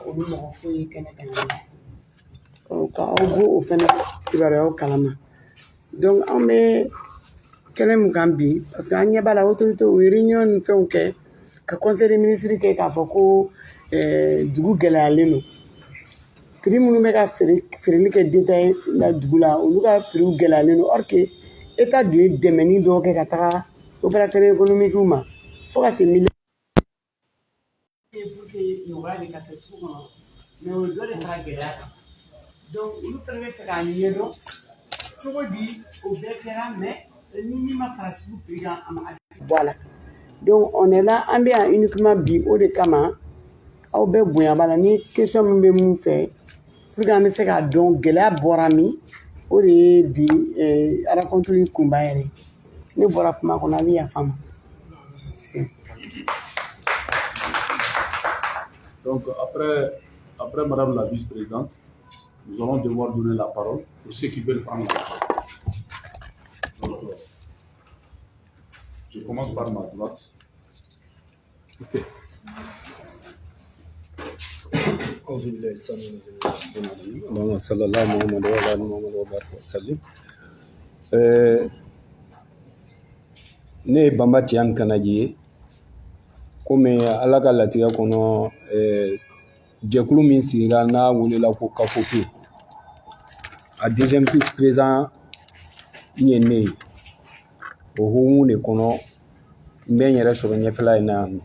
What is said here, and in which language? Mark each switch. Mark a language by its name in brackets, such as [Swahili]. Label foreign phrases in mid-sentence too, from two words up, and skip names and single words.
[Bambara] olu mɔgɔ foyi kɛnɛ kan yan ka aw bɔ o fɛnɛ kibaruyaw kalama donc an bɛ kɛnɛ min kan bi [French] parce que [Bambara] an ɲɛ b'a la autorité u ye réunion ni fɛnw kɛ ka [French] conseil des ministres [Bambara] kɛ k'a fɔ ko dugu gɛlɛyalen don prix minnu bɛ ka feereli kɛ détail la dugu la olu ka prix gɛlɛyalen don [French] or que État [Bambara] dun ye dɛmɛni dɔw kɛ ka taga [French] opérateur économique [Bambara] ma fo ka se milliard [French] pour que [Bambara] nɔgɔya de ka kɛ sugu kɔnɔ mais o dɔ de fara gɛlɛya kan donc olu fɛnɛ bɛ fɛ k'a ɲɛdɔn cogo di o bɛɛ kɛra mais ni min ma fara sugu prix kan a ma [French] voilà donc on est là [Bambara] an bɛ yan uniquement bi o de kama aw bɛɛ bonya b'a la ni question min bɛ mun fɛ [French] pour que [Bambara] an bɛ se k'a dɔn gɛlɛya bɔra min o de ye bi rencontre kunba yɛrɛ ne bɔra kuma kɔnɔ a bɛ yafa ma. [French] Donc après Madame la vice-présidente, nous allons devoir donner la parole pour ceux qui veulent prendre la parole. Donc, je commence par ma droite. Ok. [Arabic] اللهم صل على محمد وعلى ال محمد وبارك وسلم. [Bambara] ne ye Banba Tiyani Kanaji ye komi Ala ka latigɛ kɔnɔ jɛkulu min sigira n'a welela ko Kafope a [French] deuxième vice président [Bambara] ye ne ye o hukumu de kɔnɔ n bɛ n yɛrɛ sɔrɔ ɲɛfɛla in na yan nɔ.